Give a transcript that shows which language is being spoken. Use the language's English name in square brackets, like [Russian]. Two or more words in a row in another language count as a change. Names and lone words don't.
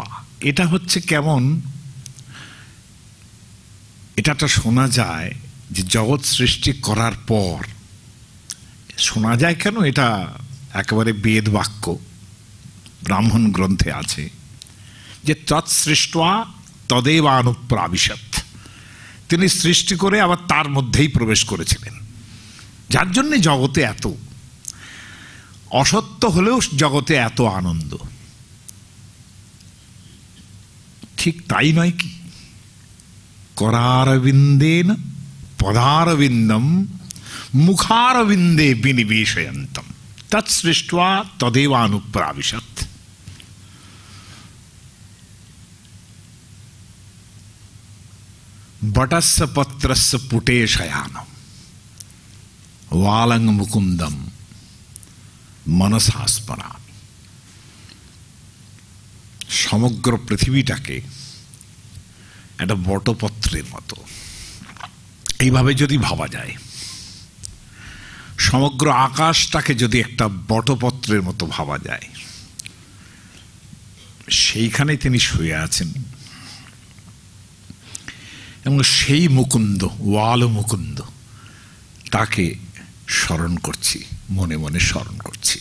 [Bangla] এটা হচ্ছে কেমন, এটাটা শোনা যায় যে জগৎ সৃষ্টি করার পর, শোনা যায় কেন, এটা একেবারে বেদ বাক্য, ব্রাহ্মণ গ্রন্থে আছে যে [Sanskrit] তৎসৃष्ट्वा তদেবানুপ্রাবিশৎ, [Bangla] তিনি সৃষ্টি করে আবার তার মধ্যেই প্রবেশ করেছিলেন। যার জন্য জগতে এত অসত্য হলেও জগতে এত আনন্দ। ঠিক তাই নয় কি? [Sanskrit] करारविन्देन पदारविन्दम मुखारविन्दे विनिवेशयन्तम तत्सृष्ट्वा तदेवानुप्राविशत्। बटस्य पत्रस्य पुटे शयानम वालंग मुकुंदम मनसा स्मरामि। [Bangla] সমগ্র পৃথিবীটাকে একটা বটপত্রের মতো এইভাবে যদি ভাবা যায়, সমগ্র আকাশটাকে যদি একটা বটপত্রের মতো ভাবা যায়, সেইখানে তিনি শুয়ে আছেন এবং সেই মুকুন্দ, ওয়াল মুকুন্দ, তাকে স্মরণ করছি, মনে মনে স্মরণ করছি।